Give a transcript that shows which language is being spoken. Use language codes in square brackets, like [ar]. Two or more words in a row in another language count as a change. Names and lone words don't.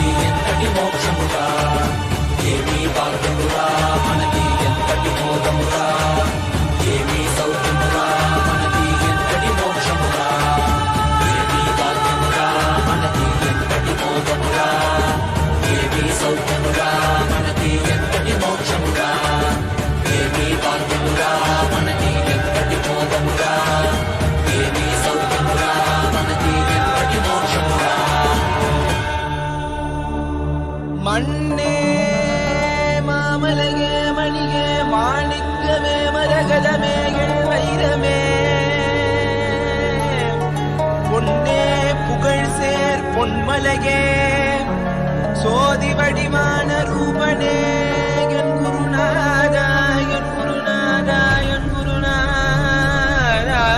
[te] ఎంతటి మోక్షమురా ఏమీ భాగ్యమురా మనకి ఎంతటి బోధమురా ఏమీ సౌఖ్యమురా మనకి ఎంతటి మోక్షమురా ఏమీ భాగ్యమురా మనకి ఎంతటి బోధమురా ఏమీ సౌఖ్యమురా మనకి ఎంతటి మోక్షమురా ఏమీ భాగ్యమురా మనకి ఎంతటి బోధమురా ఏమీ సౌఖ్యమురా మనకి ఎంతటి మోక్షమురా [ta] மண்ணே மாமலையே மணியே மாணிக்கமே மரகதமே வைரமே பொன்னே புகழ் சேர் பொன்மலையே சோதி வடிவான ரூபனே என் குருநாதா என் குருநாதா என் குருநாதா